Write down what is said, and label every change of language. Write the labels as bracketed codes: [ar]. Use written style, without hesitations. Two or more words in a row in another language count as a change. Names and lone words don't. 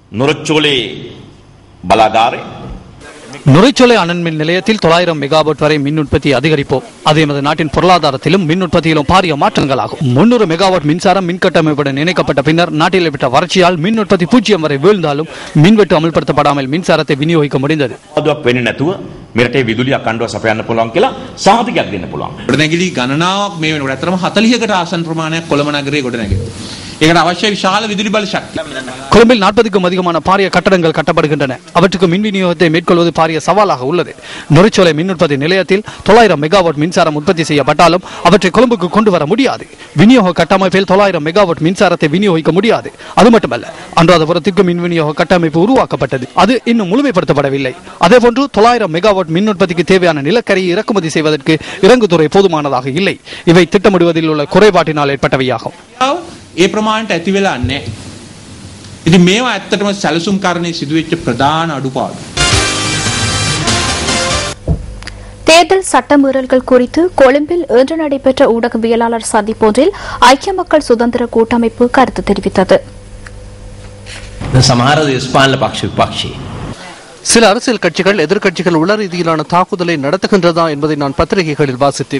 [ta] நுரைச்சோலை அனல் மின் நிலையத்தில் 900 மெகாவாட் வரை மின் உற்பத்தியை அதிகரிப்போம். அது எமது நாட்டின் பொருளாதாரத்திலும் மின் உற்பத்தியிலும் பாரிய மாற்றங்கள் ஆகும். 300 மெகாவாட் மின்சாரம் மின் கட்டமைப்புடன் இணைக்கப்பட்ட பின்னர் நாட்டில் ஏற்பட்ட வறட்சியால் மின் உற்பத்தி 0 வரை வீழ்ந்தாலும் மின்வெட்டு அமல்படுத்தப்படாமல் மின்சாரத்தை விநியோகிக்க முடிந்தது. [si] මෙරටේ විදුලි අඛණ්ඩව සපයන්න පුළුවන් කියලා සහතිකයක් දෙන්න පුළුවන්. ගොඩනැගිලි ගණනාවක් මේ වෙනකොට අතරම 40කට ආසන්න ප්‍රමාණයක් කොළඹ නගරයේ ගොඩනැගෙනවා. ඒකට අවශ්‍ය විශාල විදුලි බල ශක්තිය. [ta] கொழும்பில் 40க்கும் அதிகமான பாரிய கட்டடங்கள் கட்டப்படுகின்றன. அவற்றுக்கு மின் விநியோகத்தை மேற்கொள்வது பாரிய சவாலாக உள்ளது. நுரைச்சோலை மின் உற்பத்தி நிலையத்தில் 900 மெகாவாட் மின்சாரம் உற்பத்தி செய்யப்பட்டாலும் அவற்றை கொழும்புக்கு கொண்டு வர முடியாது. விநியோக கட்டமைப்பில் 900 மெகாவாட் மின்சாரத்தை விநியோகிக்க முடியாது. அது மட்டுமல்ல, அனுராதபுரத்திற்கு மின் விநியோக கட்டமைப்பு உருவாக்கப்பட்டது. அது இன்னும் முழுமைப்படுத்தப்படவில்லை. அதேபோன்று 900 மெகாவாட் மின் உற்பத்திக்கு தேவையான நிலக்கரியை இறக்குமதி செய்வதற்கு இறங்குதுறை போதுமானதாக இல்லை. இவை திட்டமிடுவதில் உள்ள குறைபாட்டினால் ஏற்பட்டவையாகும். [si] ඒ ප්‍රමාණයට ඇති වෙලා නැහැ. ඉතින් මේවා ඇත්තටම සැලසුම් කරන්නේ සිදුවෙච්ච ප්‍රධාන අඩුපාඩු. [ta] தேர்தல் சட்டமீறல்கள் குறித்து கொழும்பில் இன்று நடைபெற்ற ஊடகவியலாளர் சந்திப்பொன்றில் ஐக்கிய மக்கள் சுதந்திர கூட்டமைப்பு கருத்து தெரிவித்தது. சில அரசியல் கட்சிகள், எதிர்க்கட்சிகள் உள ரீதியிலான தாக்குதலை நடத்துகின்றதா என்பதை நான் பத்திரிகைகளில் வாசித்தேன்.